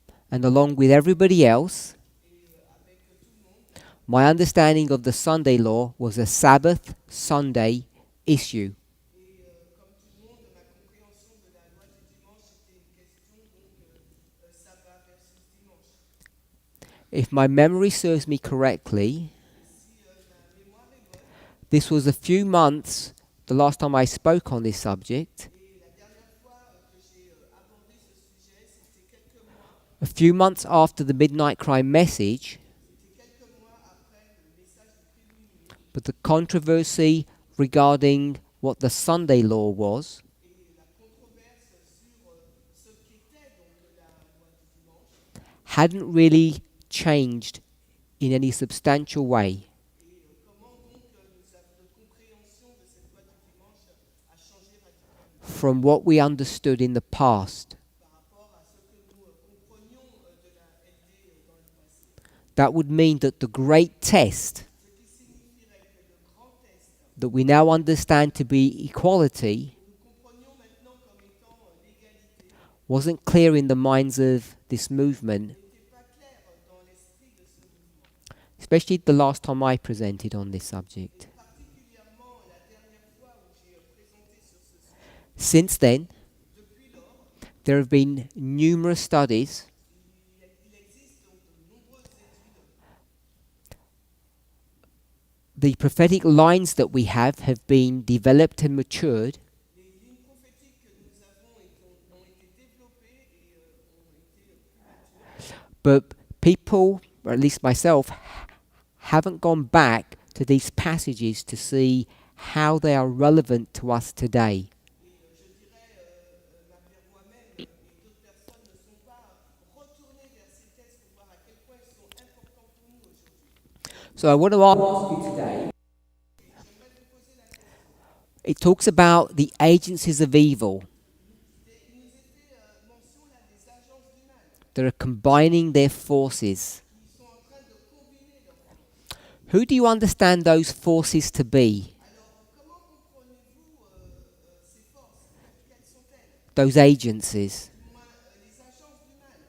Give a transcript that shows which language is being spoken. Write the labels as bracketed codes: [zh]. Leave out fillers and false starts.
[en] And along with everybody else, My understanding of the Sunday law was a Sabbath Sunday issue. [fr] Et comme tout le monde, ma compréhension de la loi du dimanche était une question, donc sabbat versus dimanche. [en] If my memory serves me correctly, [fr] Et si ma mémoire est bonne, [en] this was a few months the last time I spoke on this subject, [fr] et la dernière fois que j'ai abordé ce sujet, c'était quelques mois, [en] a few months after the Midnight Cry message, [fr] c'était quelques mois après le message du prix de minuit, [en] but the controversy regarding what the Sunday law was [fr] et la controverse sur ce qu'était donc la loi du dimanche, [en] hadn't really changed in any substantial way. [fr] et comment donc notre compréhension de cette loi du dimanche a changé radicalement [en] From what we understood in the past. [fr] par rapport à ce que nous comprenions de la LD dans le passé. [en] That would mean that the great test [fr] Ce qui signifierait que le grand test [en] that we now understand to be equality [fr] que nous comprenions maintenant comme étant l'égalité [en] wasn't clear in the minds of this movement, [fr] n'était pas clair dans l'esprit de ce mouvement. [en] especially the last time I presented on this subject. [fr] Particulièrement la dernière fois où j'ai présenté sur ce sujet. [en] Since then, [fr] Depuis lors, [en] there have been numerous studies [fr] il existe donc de nombreuses études. [en] the prophetic lines that we have been developed and matured, [fr] Les lignes prophétiques que nous avons ont été développées et ont été plus matures. [en] but people, or at least myself, haven't gone back to these passages to see how they are relevant to us today. [fr] Et je dirais, moi-même et d'autres personnes ne sont pas retournés vers ces textes pour voir à quel point ils sont importants pour nous aujourd'hui. [en] So I want to ask you today, [fr] Et j'aimerais vous poser la question. [en] it talks about the agencies of evil [fr] Il nous est fait mention là des agences du mal [en] that are combining their forces. [fr] qui sont en train de combiner leurs forces. [en] Who do you understand those forces to be? [fr] Alors, comment comprenez-vous ces forces? Quelles sont-elles? [en] Those agencies. [fr] Du moins, les agences du mal.